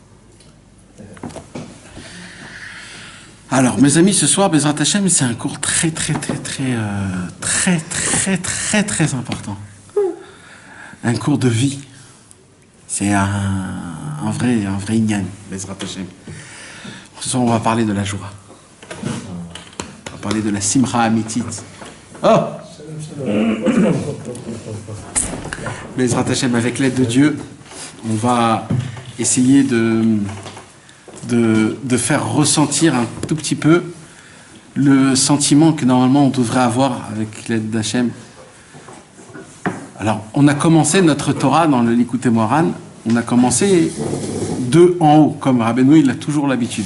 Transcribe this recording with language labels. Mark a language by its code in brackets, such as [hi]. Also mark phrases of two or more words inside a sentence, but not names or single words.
[fr] Alors, mes amis, ce soir, [he] בעזרת השם, [fr] c'est un cours très important. Un cours de vie. C'est un vrai inyan, [he] בעזרת השם. [fr] Ce soir, on va parler de la joie. On va parler de la [he] שמחה אמיתית. [fr] Oh! [he] בעזרת השם, [fr] avec l'aide de Dieu, on va essayer de faire ressentir un tout petit peu le sentiment que normalement on devrait avoir avec l'aide d'Hachem. Alors, on a commencé notre Torah dans le Likutei Moharan, on a commencé de en haut, comme Rabbeinu il a toujours l'habitude.